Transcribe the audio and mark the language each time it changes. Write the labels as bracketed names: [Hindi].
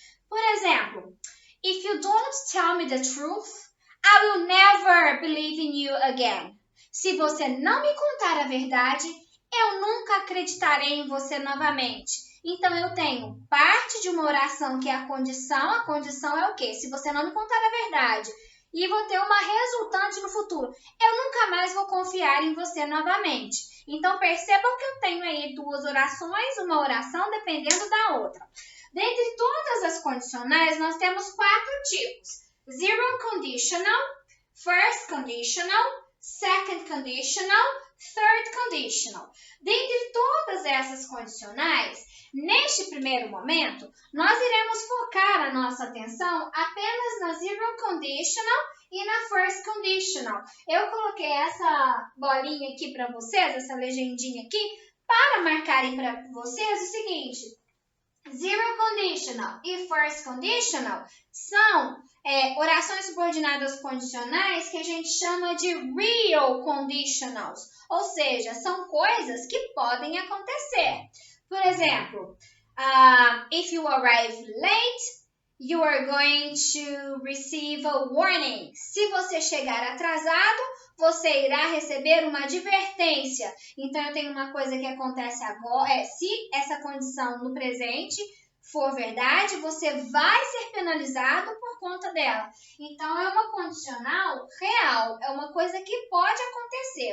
[Portuguese] Por exemplo, [English] if you don't tell me the truth, I will never believe in you again. [Portuguese] Se você não me contar a verdade, eu nunca acreditarei em você novamente. Então, eu tenho parte de uma oração que é a condição é o quê? Se você não me contar a verdade, e vou ter uma resultante no futuro, eu nunca mais vou confiar em você novamente. Então, percebam que eu tenho aí duas orações, uma oração dependendo da outra. Dentre todas as condicionais, nós temos 4 tipos. [English] Zero conditional, first conditional, second conditional, third conditional. [Portuguese] Dentre todas essas condicionais, neste primeiro momento, nós iremos focar a nossa atenção apenas na zero conditional e na first conditional. Eu coloquei essa bolinha aqui para vocês, essa legendinha aqui, para marcarem para vocês o seguinte. Zero conditional e first conditional são orações subordinadas condicionais que a gente chama de real conditionals, ou seja, são coisas que podem acontecer. Por exemplo, [English] if you arrive late, you are going to receive a warning. [Portuguese] Se você chegar atrasado, você irá receber uma advertência. Então, eu tenho uma coisa que acontece agora, se essa condição no presente for verdade, você vai ser penalizado por conta dela. Então, é uma condicional real, é uma coisa que pode acontecer.